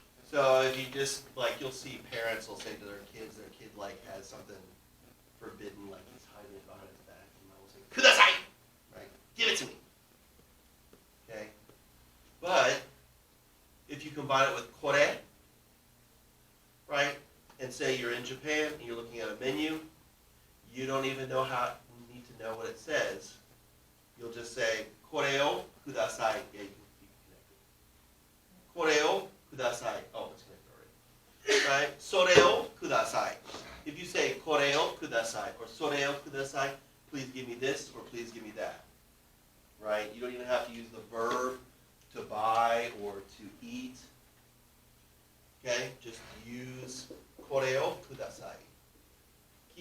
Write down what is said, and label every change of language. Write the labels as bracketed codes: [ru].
[en] So if you just, like, you'll see parents will say to their kid like has something forbidden, like he's hiding it behind his back, and they'll say, [ja] ください! [en] Right? Give it to me. Okay? But if you combine it with これ, right? And say you're in Japan and you're looking at a menu, you don't even know how, you need to know what it says. You'll just say, [ja] これをください. [en] Yeah, you can keep it connected. [ja] これをください. [en] Oh, it's connected already. [ja] Right? それをください. [en] If you say [ja] これをください [en] or [ja] それをください, [en] please give me this or please give me that. Right? You don't even have to use the verb to buy or to eat. Okay? Just use [ja] これをください.